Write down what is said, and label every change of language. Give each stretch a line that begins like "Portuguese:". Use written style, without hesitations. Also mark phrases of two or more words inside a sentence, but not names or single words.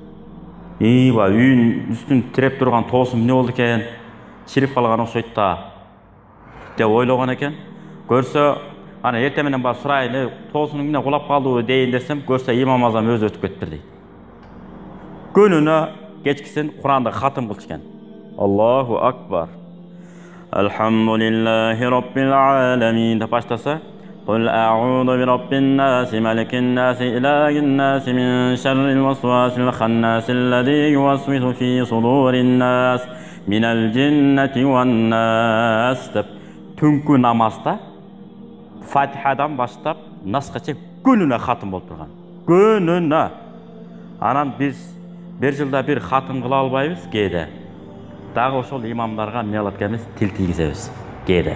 Kyrgyz: Ба үйün үстүн тиреп турган тоосун эмне болду экен? Чирип калган окшойт да деп ойлогон экен. Көрсө, ана эртең менен барып сурайын, тоосун эмне кулап калдыбы дейин десем, көрсө Имам Азам өзү өтүп кетиптир дейт. Күнүнө кечкисин Куранда хатым кылчу экен.
Arabic: الله أكبر. الحمد لله رب العالمين деп баштаса, قل أعوذ برب الناس ملك الناس إله الناس من شر الوسواس الخناس الذي يوسوس في صدور الناس من الجنة والناس
Kyrgyz: деп түнкү намазда Фатихадан баштап Насқа чейин күнүнө хатым болуп турган. Күнүнө. Анан биз бир жылда бир хатым кыла албайбыз кээде. Дагы ошол имамдарга эмне кылат экенбиз? Тил тийгизебиз. Кээде.